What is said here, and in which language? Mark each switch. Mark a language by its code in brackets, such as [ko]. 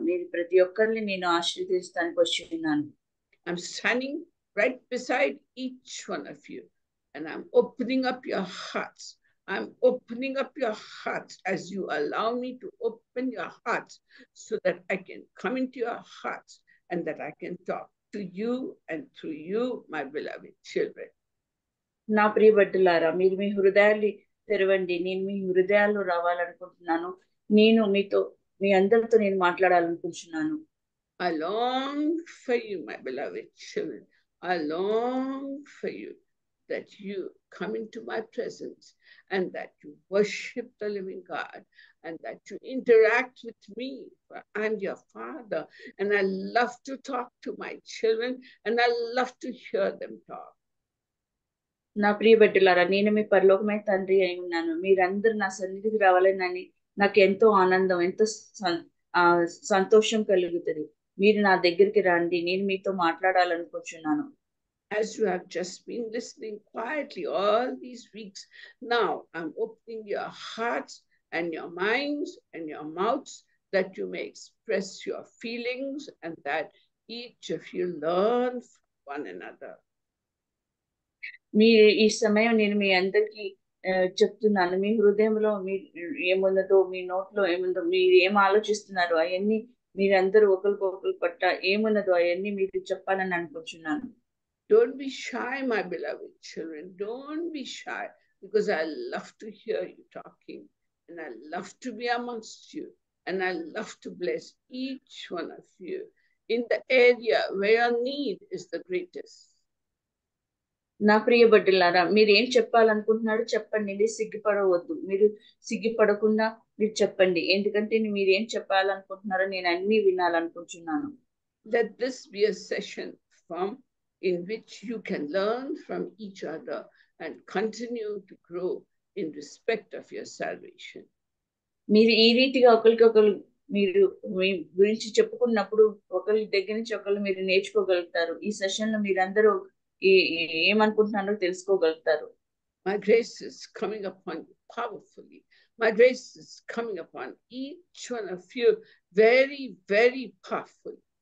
[te] మీరు ప్రతి ఒక్కరిని నేను ఆశీర్వదించడానికి వచ్చి ఉన్నాను. [en] I'm standing right beside each one of you, and I'm opening up your hearts. I'm opening up your hearts as you allow me to open your hearts so that I can come into your hearts and that I can talk to you and through you, my beloved children. [te] నా ప్రియబిడ్డలారా, మీరు మీ హృదయాన్ని తెరవండి. నేను మీ హృదయాల్లో రావాలనుకుంటున్నాను. నేను మీతో, మీ అందరితో నేను మాట్లాడాలనుకుంటున్నాను. [en] I long for you, my beloved children. I long for you, that you come into my presence and that you worship the living God and that you interact with me. I'm your Father, and I love to talk to my children, and I love to hear them talk. [te] నా ప్రియబిడ్డలారా, నేను మీ పరలోకమైన తండ్రి అయి ఉన్నాను. మీరందరూ నా సన్నిధికి రావాలని నాకు ఎంతో ఆనందం, ఎంతో సంతోషం కలుగుతుంది. మీరు నా దగ్గరికి రండి, నేను మీతో మాట్లాడాలనుకుంటున్నాను. [en] As you have just been listening quietly all these weeks, now I'm opening your hearts and your minds and your mouths that you may express your feelings and that each of you learn from one another. [te] మీ ఈ సమయం నేను మీ అందరికి చెప్తున్నాను. మీ హృదయంలో మీ ఏమున్నదో, మీ నోట్లో ఏముందో, మీరు ఏం ఆలోచిస్తున్నారో అవన్నీ మీరందరూ ఒకరికొకరు పట్ల ఏమున్నదో అవన్నీ మీరు చెప్పాలని అనుకుంటున్నాను. [en] Don't be shy, my beloved children. Don't be shy, because I love to hear you talking, and I love to be amongst you, and I love to bless each one of you in the area where your need is the greatest. [te] నా ప్రియ బిడ్డలారా, మీరు ఏం చెప్పాలనుకుంటున్నారో చెప్పండి. మీరు సిగ్గుపడవద్దు. మీరు సిగ్గుపడకుండా మీరు చెప్పండి. ఎందుకంటే మీరు ఏం చెప్పాలనుకుంటున్నారో నేను అన్ని వినాలనుకుంటున్నాను. [en] Let this be a session in which you can learn from each other and continue to grow in respect of your salvation. [te] మీరు ఈ రీతిగా ఒకరికొకరు మీరు మీ గురించి చెప్పుకున్నప్పుడు ఒకరి దగ్గర నుంచి ఒకరు మీరు నేర్చుకోగలుగుతారు. ఈ సెషన్ లో మీరందరూ ఏమనుకుంటున్నారో తెలుసుకోగలుగుతారు. [en] My grace is coming upon you powerfully. My grace is coming upon each one of you very, very powerfully.